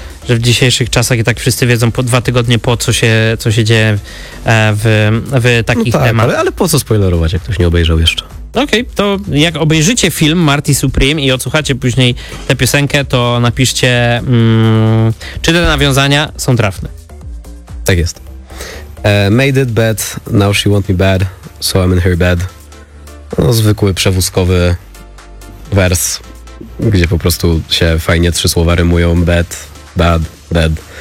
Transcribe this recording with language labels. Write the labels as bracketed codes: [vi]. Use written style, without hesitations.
[pl] że w dzisiejszych czasach i tak wszyscy wiedzą po 2 tygodnie po co się dzieje w takich no tak, temach. Ale po co spoilerować, jak ktoś nie obejrzał jeszcze? Okej, okay, to jak obejrzycie film Marty Supreme i odsłuchacie później tę piosenkę, to napiszcie, czy te nawiązania są trafne. Tak jest. [en] Made it bad, now she want me bad, so I'm in her bed. [pl] No, zwykły przewózkowy wers, gdzie po prostu się fajnie 3 słowa rymują. [en] Bad, bad, bad.